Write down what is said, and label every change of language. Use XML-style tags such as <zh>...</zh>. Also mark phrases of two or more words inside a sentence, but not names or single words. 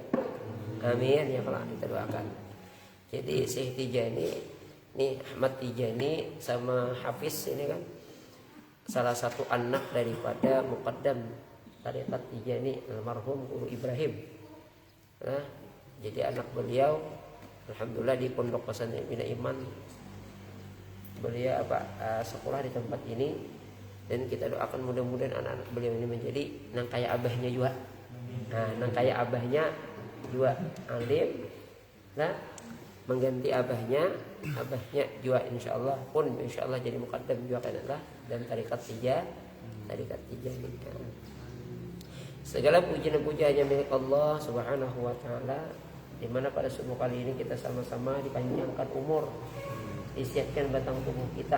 <ar>Amin ya Allah,</ar> <id>kita doakan. Jadi Syekh Tijani, nih Ahmad Tijani sama Hafiz ini kan salah satu anak daripada muqaddam tarekat Tijani almarhum Guru Ibrahim. Nah, jadi anak beliau alhamdulillah di pondok pesantren Bina Iman beliau sekolah di tempat ini. Dan kita doakan mudah-mudahan anak-anak beliau ini menjadi nang kayak abahnya juga. Nah, nang kayak abahnya juga alim. Nah, mengganti abahnya juga insyaallah pun insyaallah jadi muqaddam juga kan Allah dan tarekat Tijani. Segala puji dan puja hanya milik Allah</id> <ar>Subhanahu wa taala,</ar> <id>di mana pada subuh kali ini kita sama-sama dipanjangkan umur, disiapkan batang tubuh kita.</id>